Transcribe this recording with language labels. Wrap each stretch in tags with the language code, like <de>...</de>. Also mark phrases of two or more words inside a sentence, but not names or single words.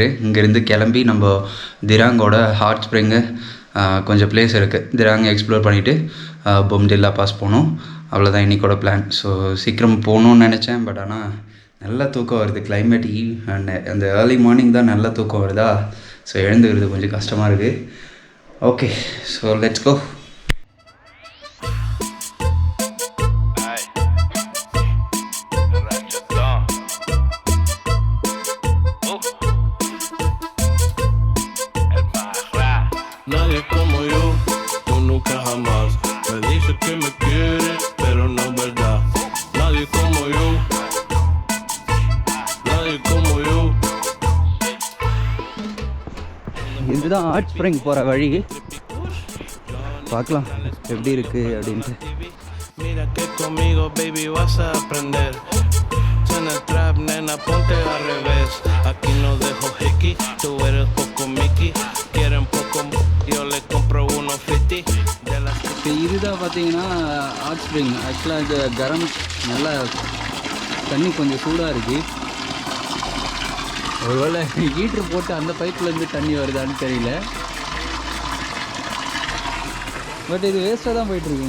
<ta>இங்கேருந்து கிளம்பி நம்ம திராங்கோட</ta> <en>hot spring</en> <ta>கொஞ்சம் பிளேஸ் இருக்குது, திராங் எக்ஸ்ப்ளோர் பண்ணிவிட்டு பும்தில்லா பாஸ் போகணும். அவ்வளோதான் இன்றைக்கோட பிளான். ஸோ சீக்கிரம் போகணுன்னு நினச்சேன், பட் ஆனால் நல்லா தூக்கம் வருது. கிளைமேட் அந்த</ta> <en>early morning</en> <ta>தான் நல்லா தூக்கம் வருதா. ஸோ எழுந்துக்கிறது கொஞ்சம் கஷ்டமாக இருக்குது.</ta> <en>okay, so let's go.</en> <es>Nadie como yo, tú nunca jamás me dices que me quieres, pero no es verdad. Nadie como yo, nadie como yo.</es> <ta>இதுதான்</ta> <en>art spring</en> <ta>போகிற வழி. பார்க்கலாம் எப்படி இருக்குது அப்படின்ட்டு.</ta> <es>Mira que conmigo baby vas a aprender. En el trap nena ponte al revés. Aquí no dejo hickey, tú eres poco Mickey. Quieren poco, yo le compro 150 de la.</es> <ta>இப்போ இதுதான் பார்த்தீங்கன்னா</ta> <en>art spring.</en> <ta>ஆக்சுவலாக இந்த கரம் நல்லா தண்ணி கொஞ்சம் சூடாக இருக்குது. ஒருவேளை ஹீட்ரு போட்டு அந்த பைப்லேருந்து தண்ணி வருதான்னு தெரியல. பட் இது வேஸ்ட்டாக தான் போயிட்டுருக்கு.</ta>